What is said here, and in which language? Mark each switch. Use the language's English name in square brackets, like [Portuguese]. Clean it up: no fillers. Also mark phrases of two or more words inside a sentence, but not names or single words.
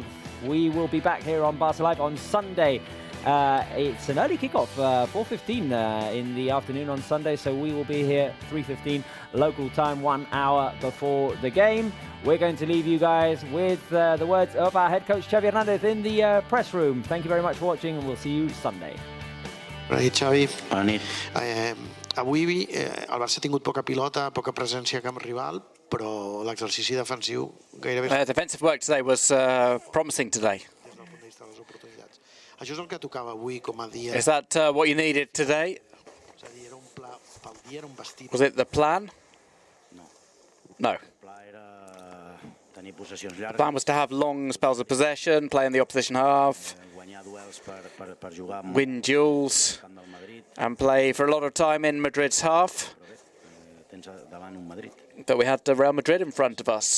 [English] We will be back here on Barça Live on Sunday. It's an early kickoff, 4:15 in the afternoon on Sunday, so we will be here 3:15 local time, 1 hour before the game. We're going to leave you guys with the words of our head coach Xavi Hernandez in the press room. Thank you very much for watching, and we'll see you Sunday. [Catalan] Bona nit, Xavi. Bona nit. Avui el Barça ha tingut poca pilota, poca presència a camp rival, però l'exercici defensiu gairebé... [English] Defensive work today was promising today. [Catalan] Això és el que tocava avui com a dia. [English] Is that what you needed today? [Catalan] És a dir, era un pla pel dia, era un vestit. [English] Was it the plan? No. The plan was to have long spells of possession, play in the opposition half, win duels, and play for a lot of time in Madrid's half. But we had Real Madrid in front of us.